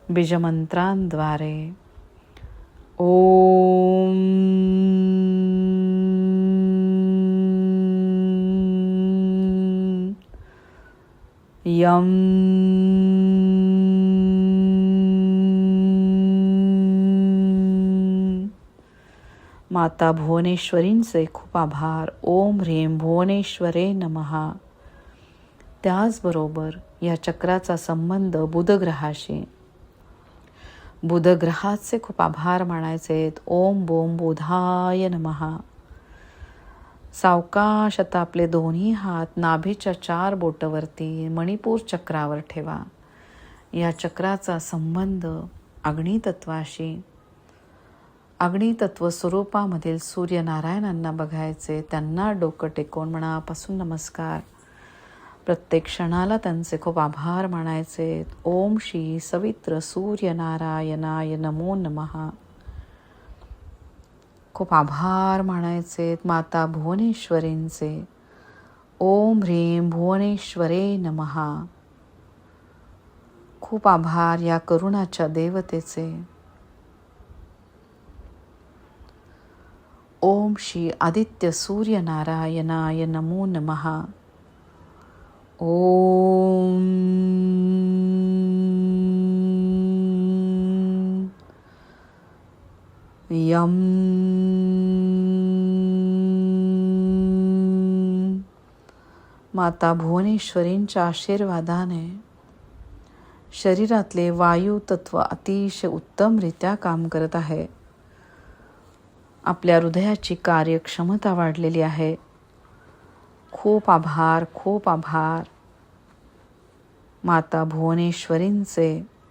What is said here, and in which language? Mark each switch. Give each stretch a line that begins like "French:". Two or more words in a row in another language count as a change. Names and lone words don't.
Marathi: बीजमंत्रांद्वारे
Sanskrit: ओम यम
Marathi: माता भुवनेश्वरींचे खूप आभार.
Sanskrit: ओम ह्रीं भुवनेश्वरे नमः.
Marathi: त्याचबरोबर या चक्राचा संबंध बुधग्रहाशी. बुधग्रहाचे खूप आभार मानायचे.
Sanskrit: ओम बोम बुधाय नमः.
Marathi: सावकाश आता आपले दोन्ही हात नाभीच्या 4 बोटावरती मणिपूर चक्रावर ठेवा. या चक्राचा संबंध अग्नितत्वाशी. अग्नितत्व स्वरूपामधील सूर्यनारायणांना बघायचे. त्यांना डोकं टेकवून मनापासून नमस्कार. प्रत्येक क्षणाला त्यांचे खूप आभार मानायचे.
Sanskrit: ओम श्री सवित्र सूर्यनारायणाय नमो नमः.
Marathi: खूप आभार मानायचे माता भुवनेश्वरींचे.
Sanskrit: ओम ह्रीं भुवनेश्वरे नमः.
Marathi: खूप आभार या करुणाच्या देवतेचे.
Sanskrit: ओम श्री आदित्य सूर्यनारायणाय नमो नमः. ओम यम
Marathi: माता भुवनेश्वरींच्या आशीर्वादाने शरीरातले वायू तत्व अतिशय उत्तमरित्या काम करत आहे. आपल्या हृदयाची कार्यक्षमता वाढलेली आहे. खूप आभार, खूप आभार माता भुवनेश्वरींचे.